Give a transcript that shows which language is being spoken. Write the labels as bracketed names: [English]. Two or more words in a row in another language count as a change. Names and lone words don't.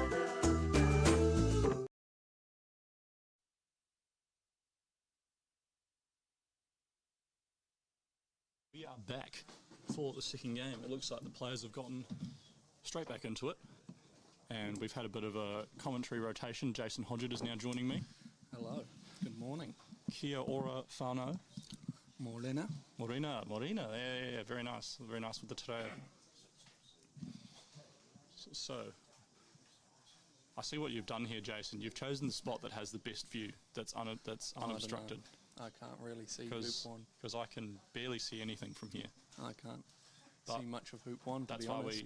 [English] We are back for the second game. It looks like the players have gotten straight back into it. And we've had a bit of a commentary rotation. Jason Hodgett is now joining me. Hello. Good morning. [Māori] Kia ora whānau. Morena. Morena. [English] Yeah, very nice with the [Māori] te reo. [English] So, I see what you've done here, Jason. You've chosen the spot that has the best view, that's unobstructed. I can't really see Hoop 1. Because I can barely see anything from here. I can't see much of Hoop 1, to be honest.